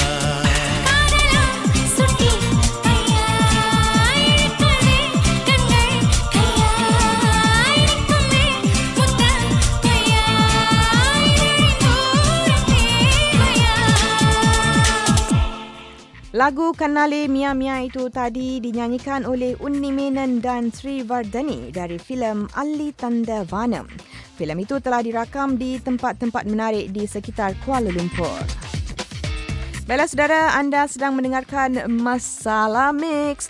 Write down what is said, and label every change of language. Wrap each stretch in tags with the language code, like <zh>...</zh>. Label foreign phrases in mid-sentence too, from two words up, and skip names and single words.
<ta>சுட்டி கையா இழுக்கவே கண்கள் கையா இழுக்குமே முத்த கையா</ta> <ms>Lagu Kannale Mia Mia itu tadi dinyanyikan oleh Unni Menon dan Sri Vardhani dari filem Ali Tanda Vanam. Filem itu telah dirakam di tempat-tempat menarik di sekitar Kuala Lumpur. Baiklah saudara, anda sedang mendengarkan Masalah Mix.</ms>